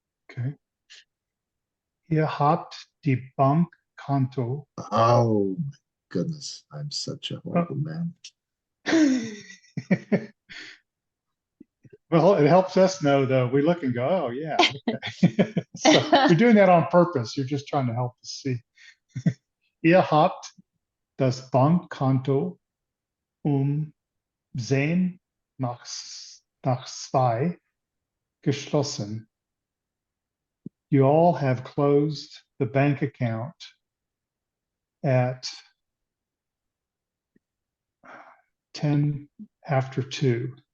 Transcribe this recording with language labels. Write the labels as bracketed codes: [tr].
[de] Okay. Ihr habt die Bankkonto. [en] Oh my goodness, I'm such a horrible man. Well, it helps us know though. We look and go, oh yeah. Okay. So you're doing that on purpose. You're just trying to help us see. [de] Ihr habt das Bankkonto 10 nach 2 geschlossen. [en] You all have closed the bank account at 10 after 2.